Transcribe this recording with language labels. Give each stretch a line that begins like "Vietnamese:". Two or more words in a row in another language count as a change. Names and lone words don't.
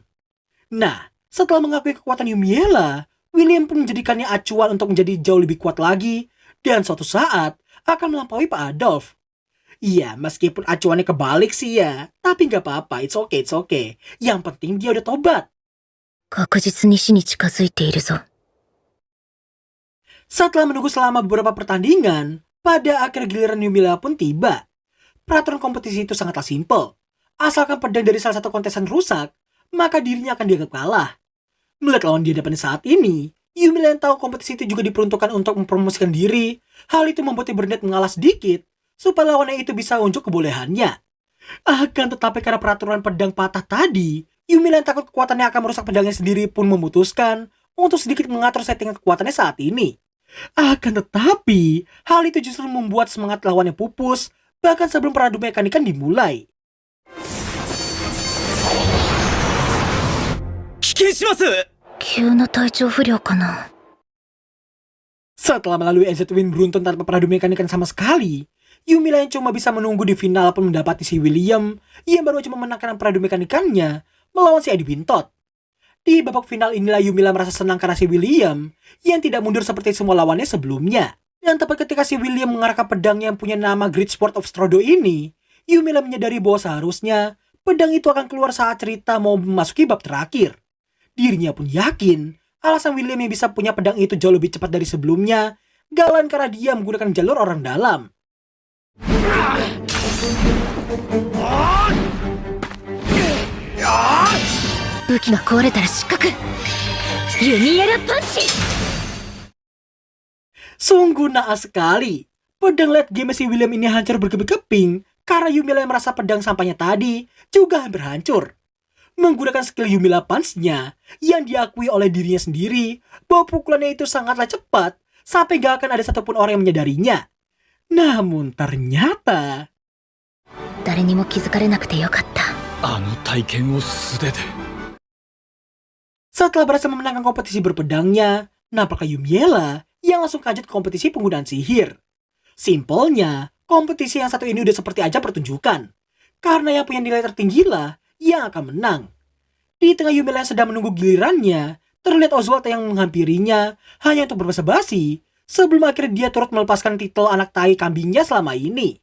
Indonesian: Nah, setelah mengakui kekuatan Yumiela, William pun menjadikannya acuan untuk menjadi jauh lebih kuat lagi dan suatu saat akan melampaui Pak Adolf. Iya, meskipun acuannya kebalik sih ya, tapi nggak apa-apa,
English: it's okay.
Indonesian: Yang penting dia udah tobat.
Japanese: 確実に死に近づいているぞ。
Indonesian: Setelah menunggu selama beberapa pertandingan, pada akhir giliran Yumiela pun tiba. Peraturan kompetisi itu sangatlah simpel. Asalkan pedang dari salah satu kontesan rusak, maka dirinya akan dianggap kalah. Melihat lawan di hadapannya saat ini, Yumiela yang tahu kompetisi itu juga diperuntukkan untuk mempromosikan diri. Hal itu membuatnya berniat mengalah sedikit, supaya lawannya itu bisa unjuk kebolehannya. Akan tetapi karena peraturan pedang patah tadi, Yumiela yang takut kekuatannya akan merusak pedangnya sendiri pun memutuskan untuk sedikit mengatur settingan kekuatannya saat ini. Akan tetapi, hal itu justru membuat semangat lawannya pupus, bahkan sebelum peradu mekanikan dimulai.
Japanese: 危険します。急な体調不良かな。
Indonesian: Setelah melalui NZ Win beruntun tanpa peradu mekanikan sama sekali, Yumila yang cuma bisa menunggu di final pun mendapati si William yang baru aja memenangkan peradu mekanikannya melawan si Eddie Wintot. Di babak final inilah Yumila merasa senang karena si William yang tidak mundur seperti semua lawannya sebelumnya. Dan tepat ketika si William mengarahkan pedang yang punya nama Great Sword of Strodo ini, Yumila menyadari bahwa seharusnya pedang itu akan keluar saat cerita mau memasuki bab terakhir. Dirinya pun yakin alasan William yang bisa punya pedang itu jauh lebih cepat dari sebelumnya gak lain karena dia menggunakan jalur orang dalam.
Japanese: 武器が壊れたら失格。弓矢ラパンチ。
Indonesian: Sungguh naas sekali. Pedang
English: late game
Indonesian: si William ini hancur berkeping-keping karena Yumila yang merasa pedang sampahnya tadi juga hampir hancur. Menggunakan skill Yumila Punch-nya yang diakui oleh dirinya sendiri bahwa pukulannya itu sangatlah cepat sampai gak akan ada satupun orang yang menyadarinya. Namun ternyata
Japanese: 誰にも気づかれなくてよかった。あの体験を素手で。
Indonesian: setelah berhasil memenangkan kompetisi berpedangnya, nampaknya Yumiela yang langsung kaget ke kompetisi penggunaan sihir. Simpelnya, kompetisi yang satu ini udah seperti aja pertunjukan. Karena yang punya nilai tertinggi lah yang akan menang. Di tengah Yumiela yang sedang menunggu gilirannya, terlihat Oswald yang menghampirinya hanya untuk berbasa-basi sebelum akhirnya dia turut melepaskan titel anak tai kambingnya selama ini.